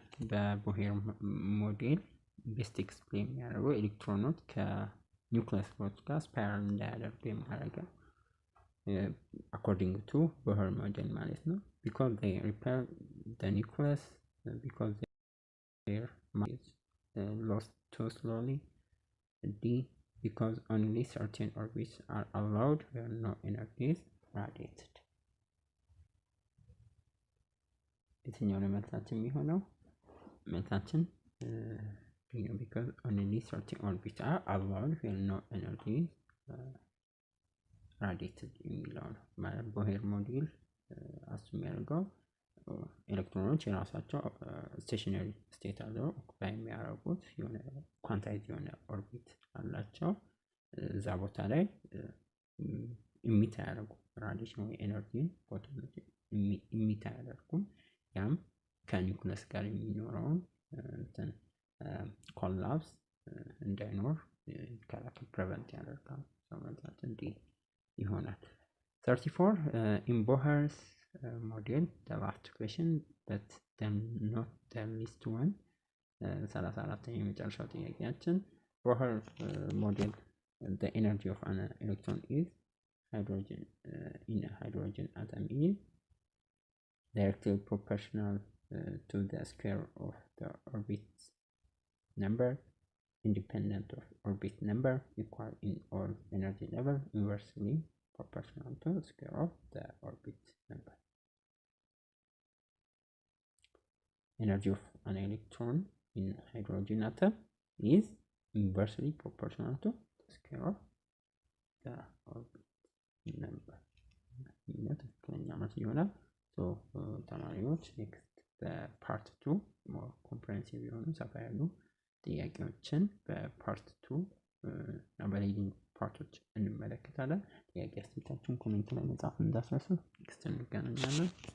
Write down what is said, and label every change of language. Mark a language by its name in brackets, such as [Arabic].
[Amharic] በቦሄር ሞዴል ቤስት ኤክስፕሌን የሚያደርገው ኤሌክትሮኖች ከኒውክሊየስ ጋር ስፓይራል እንዳያደርጉ የሚያደርገው [English] according to Bohr model [Amharic] ማለት ነው። [English] because they repel the nucleus, because their mass is lost too slowly. D because only certain orbits are allowed where no energy is radiated. [Amharic] የትኛው ነው መልሳችን የሚሆነው? መልሳችን [English] because only certain orbits are allowed where no energy is radiated [Amharic] የሚለው ነው። ማለት ቦሄር ሞዴል አሱም ያደርገው ኤሌክትሮኖች የራሳቸው ስቴሽነሪ ስቴት አለው ኦኩፓይ የሚያደርጉት የሆነ ኳንታይዝ የሆነ ኦርቢት አላቸው። እዛ ቦታ ላይ ኢሚት ያደርጉ ራዲዬሽን ወይ ኤነርጂን ፖቴንሻል ኢሚት ያደርጉ ያም ከኒውክሊየስ ጋር የሚኖረውን እንትን ኮላፕስ እንዳይኖር ይከላከል ፕሪቨንት ያደርጋል። ሰውነታችን ዲ ይሆናል። 34 [English] in Bohr's model the last question but then not the least one. 34 [Amharic] የመጨረሻው ጥያቄያችን [English] Bohr model the energy of an electron is hydrogen in a hydrogen atom is directly proportional to the square of the orbit number, independent of orbit number, equal in all energy level, inversely proportional to the square of the orbit number. energy of an electron in hydrogen atom is inversely proportional to the square of the orbit number. [Amharic] ትክክለኛ መልስ ይሆናል። ተማሪዎች ኔክስት በፓርት 2 ሞር ኮምፕሬሄንሲቭ የሆኑ ሰፋ ያሉ ጥያቄዎችን በፓርት 2 እና በሌሊንግ ፓርቶች እንመለከታለን። ጥያቄ አስተያየታችሁን ኮሜንት ላይ መጻፍ እንዳትረሱ። ኔክስት እንገናኛለን።